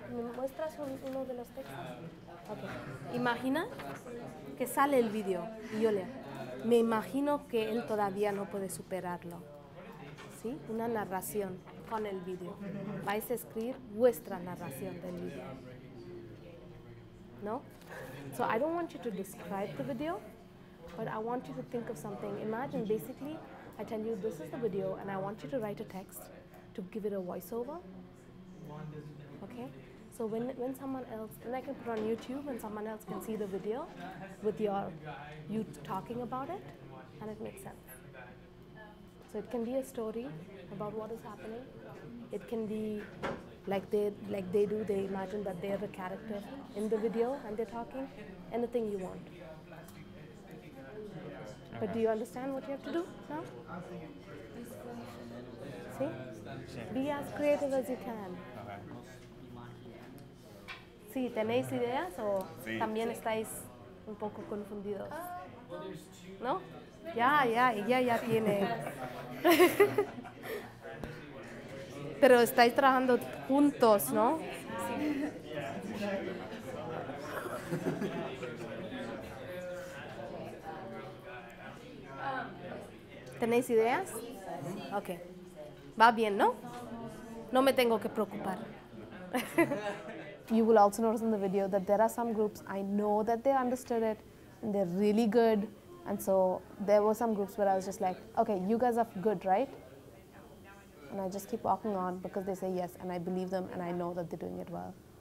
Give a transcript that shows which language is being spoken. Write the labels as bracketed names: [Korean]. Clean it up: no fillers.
[Spanish] ¿Me muestras uno de los textos? Okay. Imagina que sale el vídeo y yo leo. Me imagino que él todavía no puede superarlo. ¿Sí? Una narración con el vídeo. Vais a escribir vuestra narración del vídeo. ¿No? [English] So I don't want you to describe the video, but I want you to think of something. Imagine basically, I tell you this is the video and I want you to write a text to give it a voiceover. Okay? So when someone else, and I can put on YouTube and someone else can see the video with you talking about it, and it makes sense. So it can be a story about what is happening. It can be like they do, they imagine that they're the character in the video and they're talking. Anything you want. But do you understand what you have to do now? See? Be as creative as you can. [Spanish] Sí, ¿tenéis ideas o también estáis un poco confundidos? ¿No? Ella ya tiene. Pero estáis trabajando juntos, ¿no? Sí. ¿Tenéis ideas? Ok. Va bien, ¿no? No me tengo que preocupar. [English] You will also notice in the video that there are some groups, I know that they understood it, and they're really good. And so there were some groups where I was just like, okay, you guys are good, right? And I just keep walking on because they say yes, and I believe them, and I know that they're doing it well.